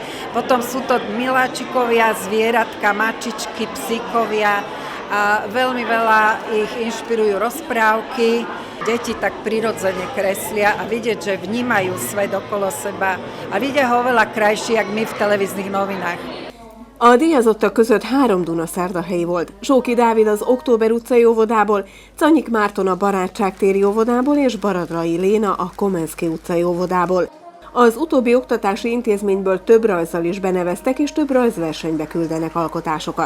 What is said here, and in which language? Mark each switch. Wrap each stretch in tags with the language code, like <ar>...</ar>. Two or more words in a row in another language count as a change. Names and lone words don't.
<sk>Potom sú to miláčikovia, zvieratka, mačičky, psíkovia a veľmi veľa ich inšpirujú rozprávky. Deti tak prirodzene kreslia a vidieť, že vnímajú svet okolo seba a vidia ho oveľa krajší, jak my v televíznych novinách.</sk> <hu>A díjazottak között 3 dunaszárdahelyi volt. Zsóki Dávid az Október utcai óvodából, Czanyik Márton a Barátságtéri óvodából és Baradrai Léna a Komenszki utcai óvodából. Az utóbbi oktatási intézményből több rajzzal is beneveztek, és több rajzversenybe küldenek alkotásokat.</hu>